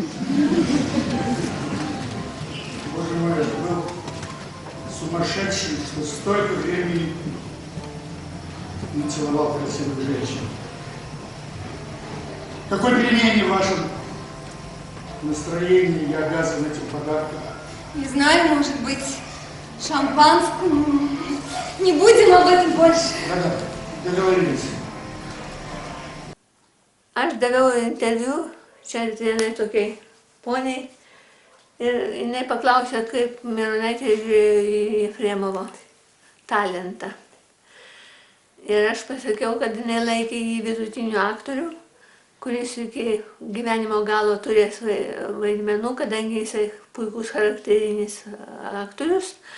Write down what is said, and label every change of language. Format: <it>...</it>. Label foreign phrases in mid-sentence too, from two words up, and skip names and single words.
<ru>Боже мой, это был сумасшедший, что столько времени не целовал красивых женщин. Какой перемене в вашем настроении я обязан этим подарком? Не знаю, может быть, шампанскому. Не будем об этом больше. Да-да, договорились.</ru> <lt>Aš daviau interviu čia vienai tokiai poniai ir jinai paklausė, kaip Mironaitė žiūrėjo į Jefremovo talentą. Ir aš pasakiau, kad jinai laikė jį vidutiniu aktoriu, kuris iki gyvenimo galo turės vaidmenų, kadangi jisai puikus charakterinis aktorius.</lt>